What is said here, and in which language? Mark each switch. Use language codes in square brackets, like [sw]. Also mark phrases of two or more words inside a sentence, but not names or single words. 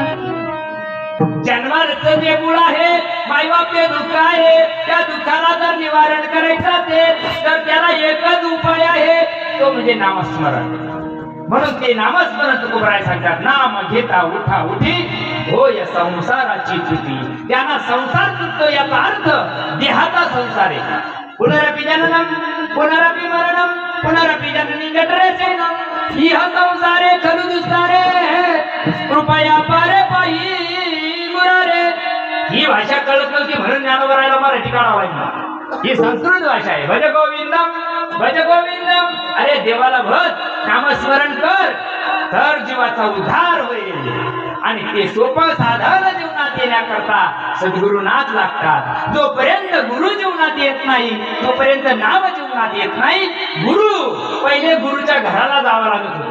[mr] जन्माचं जे मूळ आहे मायबाप ते दुःख आहे, त्या दुःखाला जर निवारण करायचं असेल तर त्याला एकच उपाय आहे, तो म्हणजे नामस्मरण. म्हणून ते नामस्मरण तुकोबराय सांगतात, नाम घेता उठा उठी होय संसाराची तुटी. त्यांना संसार तुटतो याचा अर्थ देहाचा संसार आहे. [sa] पुनरपि जननम पुनरपि मरणम पुनरपि जननी जठरेसेनम इह संसारे खलु दुस्तारे कृपया पारे पायी मुरारे. [mr] ही भाषा कळत नव्हती म्हणून ज्ञानोबरायला मराठी काढावं लागलं. ही संस्कृत भाषा आहे. [sa] भज गोविंदम भज गोविंदम. [mr] अरे देवाला भज, नामस्मरण कर, तर जीवाचा उद्धार होईल. आणि ते सोपं साधन जीवनात येण्याकरता सद्गुरुनाथ लागतात. जोपर्यंत गुरु जीवनात येत नाही तोपर्यंत नाम जीवनात येत नाही. गुरु पहिले गुरुच्या घराला जावं लागत होतं.